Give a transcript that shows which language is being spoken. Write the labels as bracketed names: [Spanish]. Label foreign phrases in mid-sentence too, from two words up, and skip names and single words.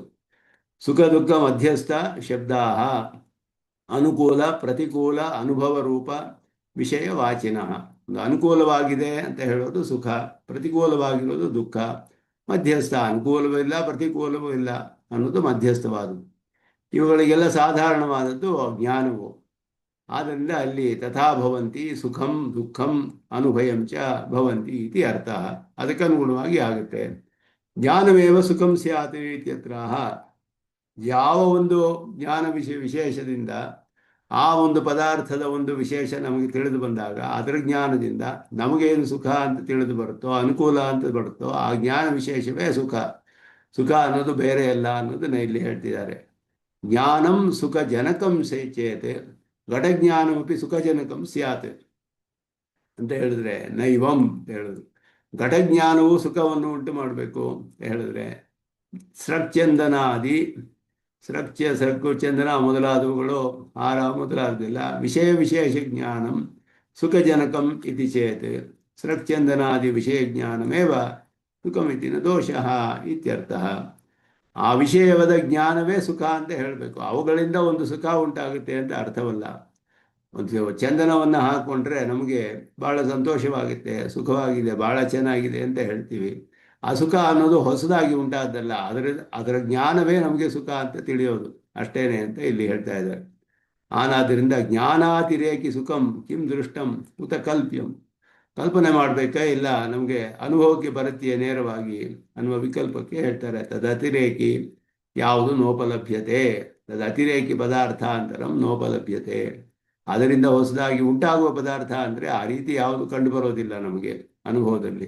[Sanskrit] ಸುಖ ದುಃಖ ಮಧ್ಯಸ್ಥ ಶಬ್ದಾ ಅನುಕೂಲ ಪ್ರತಿಕೂಲ ಅನುಭವ ರೂಪ ವಿಷಯ ವಾಚಿನಃ. [Kannada] ಒಂದು ಅನುಕೂಲವಾಗಿದೆ ಅಂತ ಹೇಳೋದು ಸುಖ, ಪ್ರತಿಕೂಲವಾಗಿರೋದು ದುಃಖ, ಮಧ್ಯಸ್ಥ ಅನುಕೂಲವೂ ಇಲ್ಲ ಪ್ರತಿಕೂಲವೂ ಇಲ್ಲ ಅನ್ನೋದು ಮಧ್ಯಸ್ಥವಾದದ್ದು. ಇವುಗಳಿಗೆಲ್ಲ ಸಾಧಾರಣವಾದದ್ದು ಜ್ಞಾನವು. ಆದ್ದರಿಂದ ಅಲ್ಲಿ [Sanskrit] ತಥಾ ಭವಂತಿ ಸುಖಂ ದುಃಖಂ ಅನುಭಯಂ ಚ ಭವಂತಿ ಇತಿ ಅರ್ಥ. [Kannada] ಅದಕ್ಕನುಗುಣವಾಗಿ ಆಗುತ್ತೆ. [Sanskrit] ಜ್ಞಾನವೇವ ಸುಖಂ ಸ್ಯಾತ್ ಇತ್ಯತ್ರ. [Kannada] ಯಾವ ಒಂದು ಜ್ಞಾನ ವಿಶೇಷದಿಂದ ಆ ಒಂದು ಪದಾರ್ಥದ ಒಂದು ವಿಶೇಷ ನಮಗೆ ತಿಳಿದು ಬಂದಾಗ ಅದರ ಜ್ಞಾನದಿಂದ ನಮಗೇನು ಸುಖ ಅಂತ ತಿಳಿದು ಬರುತ್ತೋ, ಅನುಕೂಲ ಅಂತ ಬರುತ್ತೋ, ಆ ಜ್ಞಾನ ವಿಶೇಷವೇ ಸುಖ. ಸುಖ ಅನ್ನೋದು ಬೇರೆ ಅಲ್ಲ ಅನ್ನೋದನ್ನ ಇಲ್ಲಿ ಹೇಳ್ತಿದ್ದಾರೆ. [Sanskrit] ಜ್ಞಾನಂ ಸುಖ ಜನಕಂ ಚೇತ್ ಘಟಜ್ಞಾನಮಪಿ ಸುಖಜನಕಂ ಸ್ಯಾತ್ [Kannada] ಅಂತ ಹೇಳಿದ್ರೆ [Sanskrit] ನೈವಂ [Kannada] ಅಂತ ಹೇಳಿದ್ರು. ಘಟಜ್ಞಾನವು ಸುಖವನ್ನು ಉಂಟು ಮಾಡಬೇಕು ಅಂತ ಹೇಳಿದ್ರೆ ಸ್ರಕ್ಚಂದನಾದಿ, ಸೃಕ್ಕು ಚಂದನ ಮೊದಲಾದವುಗಳು, ಹಾರ ಮೊದಲಾದೆಲ್ಲ [Sanskrit] ವಿಷಯ ವಿಶೇಷ ಜ್ಞಾನಂ ಸುಖಜನಕಂ ಇತಿ ಚೇತ್ ಸೃಕ್ಚಂದನಾದಿ ವಿಷಯ ಜ್ಞಾನಮೇವ ಸುಖಮಿತಿ ನ ದೋಷಃ ಇತ್ಯರ್ಥಃ. [Kannada] ಆ ವಿಷಯವಾದ ಜ್ಞಾನವೇ ಸುಖ ಅಂತ ಹೇಳಬೇಕು. ಅವುಗಳಿಂದ ಒಂದು ಸುಖ ಉಂಟಾಗುತ್ತೆ ಅಂತ ಅರ್ಥವಲ್ಲ. ಒಂದು ಚಂದನವನ್ನು ಹಾಕ್ಕೊಂಡ್ರೆ ನಮಗೆ ಭಾಳ ಸಂತೋಷವಾಗುತ್ತೆ, ಸುಖವಾಗಿದೆ, ಭಾಳ ಚೆನ್ನಾಗಿದೆ ಅಂತ ಹೇಳ್ತೀವಿ. ಆ ಸುಖ ಅನ್ನೋದು ಹೊಸದಾಗಿ ಉಂಟಾದ್ದಲ್ಲ, ಅದರ ಜ್ಞಾನವೇ ನಮಗೆ ಸುಖ ಅಂತ ತಿಳಿಯೋದು ಅಷ್ಟೇನೆ ಅಂತ ಇಲ್ಲಿ ಹೇಳ್ತಾ ಇದ್ದಾರೆ. [Sanskrit] ಆನಾದ್ದರಿಂದ ಜ್ಞಾನಾತಿರೇಕಿ ಸುಖಂ ಕಿಂ ದೃಷ್ಟಂ ಉತ ಕಲ್ಪ್ಯಂ. [Kannada] ಕಲ್ಪನೆ ಮಾಡಬೇಕಾ ಇಲ್ಲ ನಮಗೆ ಅನುಭವಕ್ಕೆ ಬರುತ್ತೆಯೇ ನೇರವಾಗಿ ಅನ್ನುವ ವಿಕಲ್ಪಕ್ಕೆ ಹೇಳ್ತಾರೆ. [Sanskrit] ತದತಿರೇಕಿ ಯಾವುದು ನೋಪಲಭ್ಯತೆ, ತದತಿರೇಕಿ ಪದಾರ್ಥಾಂತರಂ ನೋಪಲಭ್ಯತೆ. [Kannada] ಅದರಿಂದ ಹೊಸದಾಗಿ ಉಂಟಾಗುವ ಪದಾರ್ಥ ಅಂದರೆ ಆ ರೀತಿ ಯಾವುದು ಕಂಡು ಬರೋದಿಲ್ಲ ನಮಗೆ ಅನುಭವದಲ್ಲಿ.